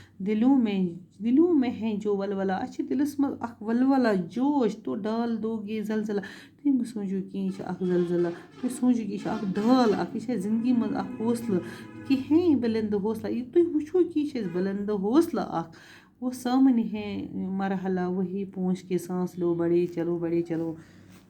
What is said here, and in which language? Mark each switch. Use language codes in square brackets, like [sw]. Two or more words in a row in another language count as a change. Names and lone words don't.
[ur] دلوں میں ہے جو ولولہ، [ks] اَسہِ چھِ دِلَس منٛز اکھ ولولہ [ur] جوش تو ڈال دو گے زلزلہ، [ks] تُہۍ مہٕ سوٗنٛچِو کینٛہہ یہِ چھِ اکھ زلزلہ، تُہۍ سوٗنٛچِو کہِ یہِ چھِ اکھ ڈال اکھ، یہِ چھِ اَسہِ زندگی منٛز اکھ حوصلہٕ [ur] کہ ہے بلند حوصلہ، [ks] یہِ تُہۍ وٕچھو کہِ یہِ چھِ اَسہِ بلند حوصلہ اکھ، [ur] وہ سامنے ہے مرحلہ وہی پہنچ کے سانس لو بڑے چلو بڑے چلو،